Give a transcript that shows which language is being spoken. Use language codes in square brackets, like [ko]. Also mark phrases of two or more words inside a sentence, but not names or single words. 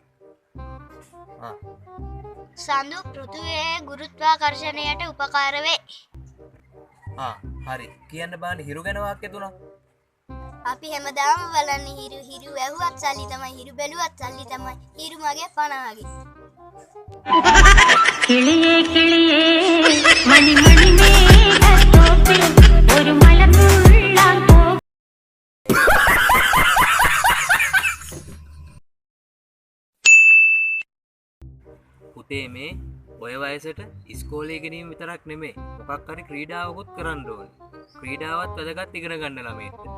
[si] සඳු පෘථිවියේ ගුරුත්වාකර්ෂණයට උපකාර වේ. හරි. කියන්න බලන්න හිරු ගැන වාක්‍ය තුන. අපි හැමදාම බලන්නේ හිරු වැහුවත් සල්ලි තමයි, හිරු බැලුවත් සල්ලි තමයි. හිරු මගේ පණ වගේ. [ml] കിളിയേ കിളിയേ മണി മണി മേഘത്തോപ്പിൽ ഒരു മല മുള്ളാൻ പോ [si] පුතේ මේ ඔය වයසට ඉස්කෝලේ ගෙනීම විතරක් නෙමේ මොකක් හරි ක්‍රීඩාවකුත් කරන්න ඕනේ. ක්‍රීඩාවත් වැදගත් ඉගෙන ගන්න ළමයින්ට.